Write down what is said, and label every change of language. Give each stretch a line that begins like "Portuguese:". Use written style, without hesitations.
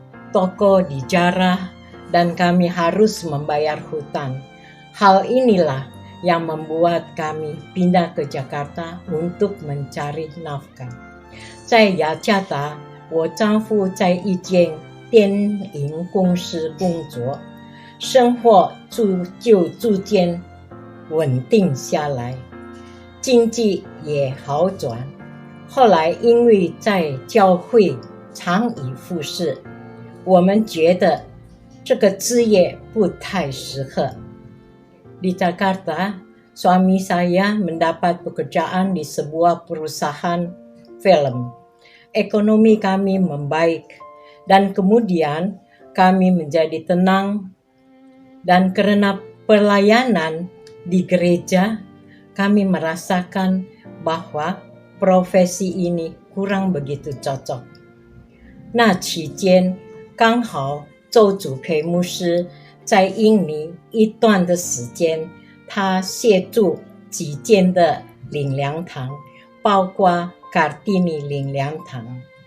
Indonesian: Toko dijarah dan kami harus membayar hutang. Hal inilah yang membuat kami pindah ke Jakarta untuk mencari nafkah.
Chinese: 在雅加达，我丈夫在一间电影公司工作，生活就逐渐稳定下来，经济也好转。后来因为在教会常以服侍，我们觉得这个职业不太适合。
Indonesian: Di Jakarta, suami saya mendapat pekerjaan di sebuah perusahaan film. Ekonomi kami membaik dan kemudian kami menjadi tenang, dan karena pelayanan di gereja, kami merasakan bahwa profesi ini kurang begitu cocok.
Chinese: 那期间刚好周主培牧师在印尼一段的时间，他协助几间的灵粮堂，包括Kartini 灵粮堂。